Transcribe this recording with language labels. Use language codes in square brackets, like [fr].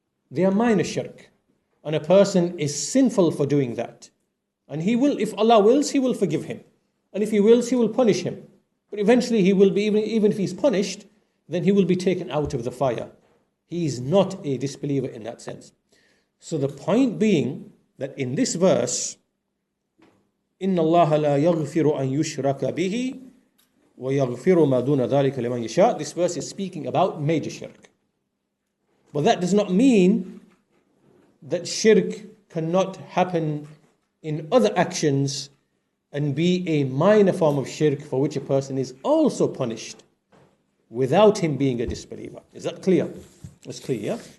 [en] They are minor shirk. And a person is sinful for doing that. And he will, if Allah wills, he will forgive him. And if he wills, he will punish him. But eventually he will be, even if he's punished, then he will be taken out of the fire. He is not a disbeliever in that sense. So the point being that in this verse, [ar] إِنَّ اللَّهَ لَا يَغْفِرُ أَن يُشْرَكَ بِهِ وَيَغْفِرُ مَا دُونَ ذَلِكَ لِمَنْ يَشَاءُ. [en] This verse is speaking about major shirk. But that does not mean that shirk cannot happen in other actions and be a minor form of shirk for which a person is also punished without him being a disbeliever. Is that clear? That's clear, yeah?